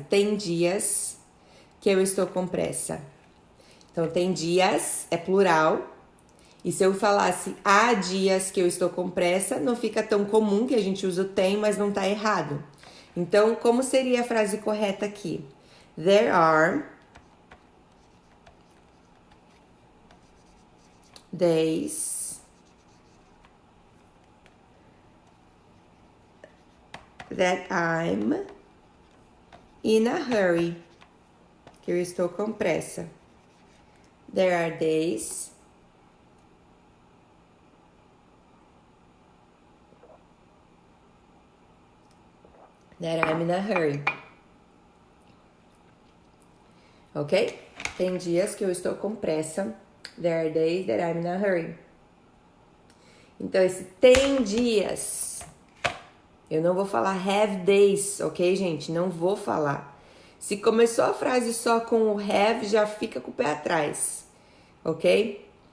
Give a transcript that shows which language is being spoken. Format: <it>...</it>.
<pt>Tem dias que eu estou com pressa. Então, tem dias, é plural. E se eu falasse há dias que eu estou com pressa, não fica tão comum que a gente usa o tem, mas não tá errado. Então, como seria a frase correta aqui?</pt> <en>There are days that I'm in a hurry.</en> <pt>Que eu estou com pressa.</pt> <en>There are days that I'm in a hurry. Ok?</en> <pt>Tem dias que eu estou com pressa.</pt> <en>There are days that I'm in a hurry.</en> <pt>Então, esse tem dias. Eu não vou falar</pt> <en>have days,</en> <pt>ok, gente? Não vou falar. Se começou a frase só com o have, já fica com o pé atrás, ok?</pt>